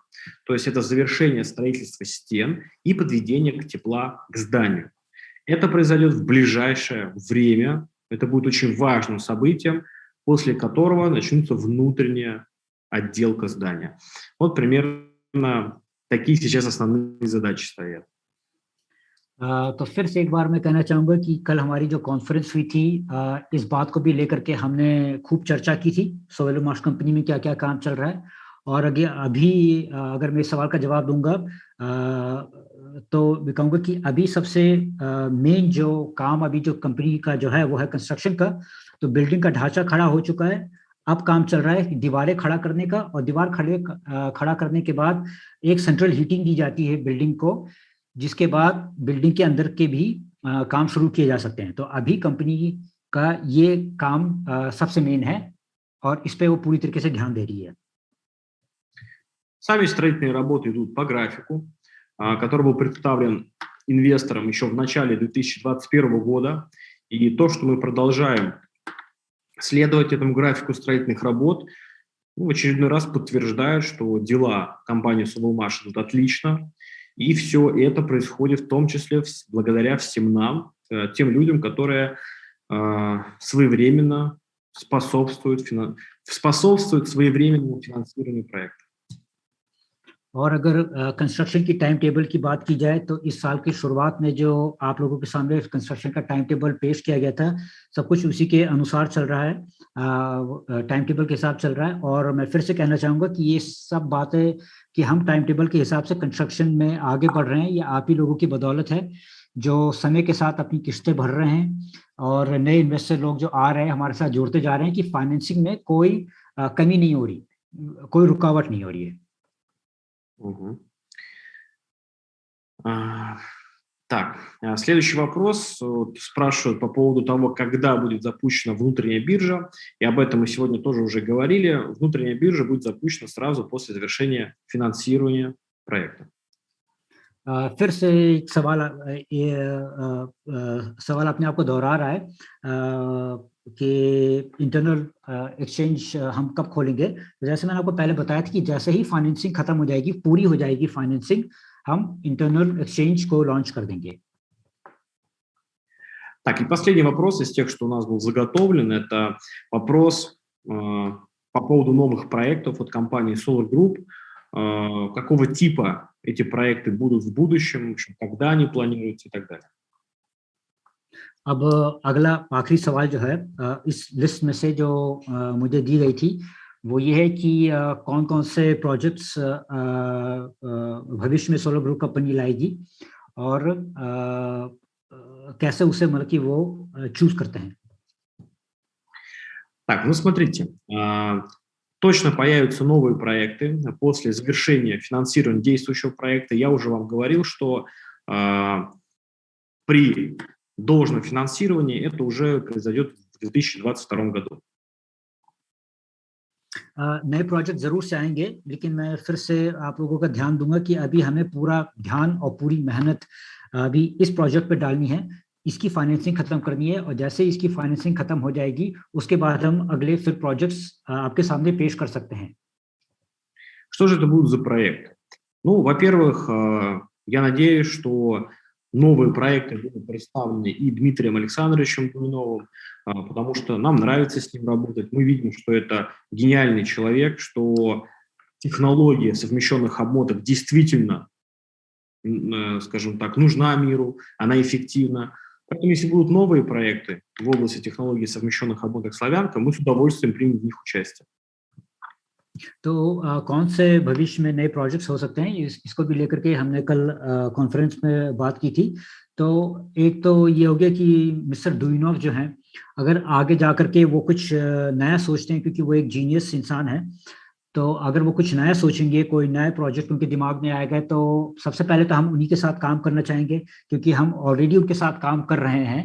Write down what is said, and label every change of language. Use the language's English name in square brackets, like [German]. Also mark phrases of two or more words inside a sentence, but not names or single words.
[Russian] То есть это завершение строительства стен и подведение тепла к зданию. Это произойдет в ближайшее время. Это будет очень важным событием, после которого начнется внутренняя отделка здания. Вот примерно такие сейчас основные задачи стоят. [Hindi] तो फिर से एक बार मैं कहना चाहूँगा कि कल हमारी जो कॉन्फ्रेंस हुई थी, इस बात को भी लेकर के हमने खूब चर्चा की थी Sovelmash कंपनी में क्या क्या काम चल रहा है। और अभी अगर मैं इस सवाल का जवाब दूंगा तो मैं कहूँगा कि अभी सबसे मेन जो काम अभी जो कंपनी का जो है वो है कंस्ट्रक्शन का। तो बिल्डिंग का ढांचा खड़ा हो चुका है, अब काम चल रहा है दीवारें खड़ा करने का, और दीवार खड़ा करने के बाद एक [English] central heating [Hindi] दी जाती है बिल्डिंग को, जिसके बाद बिल्डिंग के अंदर के भी काम शुरू किए जा सकते हैं। तो अभी कंपनी का ये काम सबसे मेन है और इस पे वो पूरी तरीके से ध्यान दे रही है। [Russian] Сами строительные работы идут по графику, который был представлен инвесторам еще в начале 2021 года. И то, что мы продолжаем следовать этому графику строительных работ, в очередной раз подтверждает, что дела компании Sovelmash идут отлично. И все это происходит в том числе благодаря всем нам, тем людям, которые своевременно способствуют своевременному финансированию проекта. [Hindi] और अगर कंस्ट्रक्शन की [English] time table [Hindi] की बात की जाए तो इस साल की शुरुआत में जो आप लोगों के सामने कंस्ट्रक्शन का [English] time table [Hindi] पेश किया गया था, सब कुछ उसी के अनुसार चल रहा है, [English] time table [Hindi] के हिसाब चल रहा है। और मैं फिर से कहना चाहूँगा कि ये सब बातें कि हम [English] time table [Hindi] के हिसाब से कंस्ट्रक्शन में आगे बढ़ रहे हैं, ये आप ही लोगों की बदौलत है जो समय के साथ अपनी किस्तें भर रहे हैं और नए इन्वेस्टर लोग जो आ रहे हैं हमारे साथ जुड़ते जा रहे हैं कि फाइनेंसिंग में कोई कमी नहीं हो रही, कोई रुकावट नहीं हो रही है। [Russian] Угу. Так, следующий вопрос. Спрашивают по поводу того, когда будет запущена внутренняя биржа. И об этом мы сегодня тоже уже говорили. Внутренняя биржа будет запущена сразу после завершения финансирования проекта. [Hindi] फिर से एक सवाल अपने आप को दोहरा रहा है कि [English] internal exchange [Hindi] हम कब खोलेंगे। जैसे मैंने आपको पहले बताया था कि जैसे ही फाइनेंसिंग खत्म हो जाएगी, पूरी हो जाएगी फाइनेंसिंग, हम [English] internal exchange [Hindi] को लॉन्च कर देंगे। [Russian] Так, и последний вопрос из тех, что у нас был заготовлен, это вопрос по поводу новых проектов от компании Solar Group. Какого типа эти проекты будут в будущем, когда они планируются и так далее. [Hindi] अब अगला आखिरी सवाल जो है इस लिस्ट में से जो मुझे दी गई थी वो ये है कि कौन कौन से प्रोजेक्ट्स भविष्य में सोलर ग्रुप कंपनी लाएगी और कैसे उसे मतलब कि वो चूज करते हैं। [Russian] Так, ну смотрите, точно появятся новые проекты после завершения финансирования действующего проекта. Я уже вам говорил, что при должном финансировании это уже произойдет в 2022 году. [Hindi] नए प्रोजेक्ट जरूर से आएंगे, लेकिन मैं फिर से आप लोगों का ध्यान दूंगा कि अभी हमें पूरा ध्यान और पूरी मेहनत अभी इस प्रोजेक्ट पे डालनी है, इसकी फाइनेंसिंग खत्म करनी है, और जैसे इसकी फाइनेंसिंग खत्म हो जाएगी उसके बाद हम अगले फिर प्रोजेक्ट्स आपके सामने पेश कर सकते हैं. [Russian] Что же это будут за проекты? Ну, во-первых, я надеюсь, что новые проекты будут представлены и Дмитрием Александровичем Дуиновым, потому что нам нравится с ним работать. Мы видим, что это гениальный человек, что технология совмещенных обмоток действительно, скажем так, нужна миру, она эффективна. Поэтому, если будут новые проекты в области технологии совмещенных обмоток «Славянка», мы с удовольствием примем в них участие. [Hindi] तो कौन से भविष्य में नए प्रोजेक्ट्स हो सकते हैं, इसको भी लेकर के हमने कल कॉन्फ्रेंस में बात की थी. तो एक तो ये हो गया कि मिस्टर डुइनोव जो हैं, अगर आगे जा करके वो कुछ नया सोचते हैं, क्योंकि वो एक जीनियस इंसान है, तो अगर वो कुछ नया सोचेंगे, कोई नया प्रोजेक्ट उनके दिमाग में आएगा, तो सबसे पहले तो हम उन्हीं के साथ काम करना चाहेंगे, क्योंकि हम ऑलरेडी उनके साथ काम कर रहे हैं.